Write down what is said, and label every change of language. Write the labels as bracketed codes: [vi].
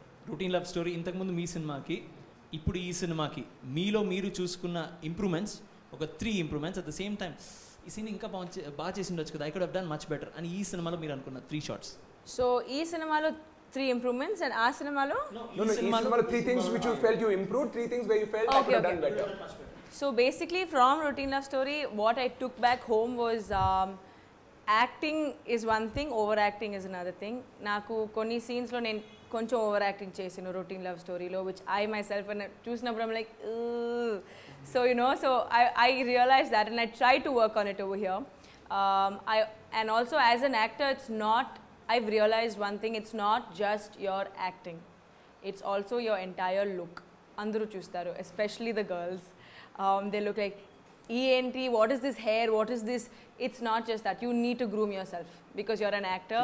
[te] Routine love story ఇంతకుముందు మీ సినిమాకి ఇప్పుడు ఈ సినిమాకి మీలో మీరు చూసుకున్న ఇంప్రూవ్మెంట్స్ ఒక 3 improvements [en] at the same time [te] ఈ సీన్ ఇంకా బాగా చేసి ఉండొచ్చు కదా, [en] I could have done much better [te] అని ఈ సినిమాలో మీరు అనుకున్న 3 షార్ట్స్. సో ఈ సినిమాలో 3 ఇంప్రూవ్మెంట్స్ అండ్ ఆ సినిమాలో ఈ సినిమాలో [en] 3 things which you felt you improved, 3 things where you felt I could have done better. So basically from Routine Love Story what I took back home was acting is one thing, overacting is another thing. [te] నాకు కొన్ని సీన్స్లో నేను కొంచెం over acting చేసాను routine love స్టోరీలో, [en] which I myself [te] అని చూసినప్పుడు [en] I'm like so you know so I realize that and I try to work on it over here. And also as an actor it's not, I've realized one thing, it's not just your acting, it's also your entire look. [te] Andaru chustaru, [en] especially the girls, they look like ENT, what is this hair, what is this? It's not just that, you need to groom yourself because you're an actor.